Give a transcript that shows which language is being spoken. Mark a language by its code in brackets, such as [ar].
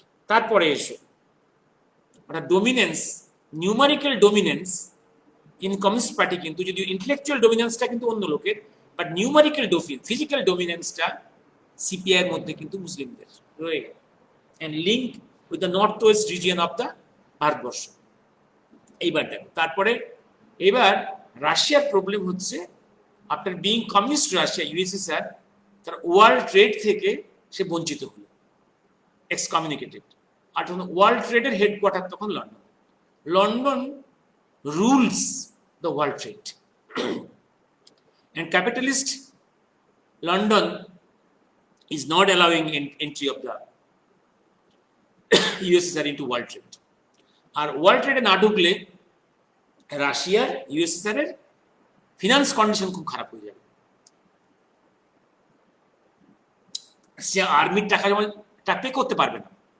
[bn] তারপরে এসো ওটা dominance, numerical dominance in communist party, কিন্তু যদি ইন্টেলেকচুয়াল ডোমিনেন্সটা কিন্তু অন্য লোকের, বাট নিউমারিক্যাল ফিজিক্যাল ডোমিনেন্সটা সিপিআই এর মধ্যে কিন্তু মুসলিমদের রয়ে গেল, and link with the north West region of the Bharatvarsha. এইবার দেখো, তারপরে এবার রাশিয়ার প্রবলেম হচ্ছে after being communist Russia USSR, তার ওয়ার্ল্ড ট্রেড থেকে সে বঞ্চিত হলো, এক্সকমিউনিকেটেড। [en] আর তখন ওয়ার্ল্ড ট্রেডের হেডকোয়ার্টার তখন London rules the world trade, and capitalist London is not allowing entry of the USSR into world trade. [bn] আর world ট্রেডে না ঢুকলে রাশিয়ার ইউএসএসআর এর ফিনান্স কন্ডিশন খুব খারাপ হয়ে যাবে, সে আর্মির টাকা যেমন পে করতে পারবে না।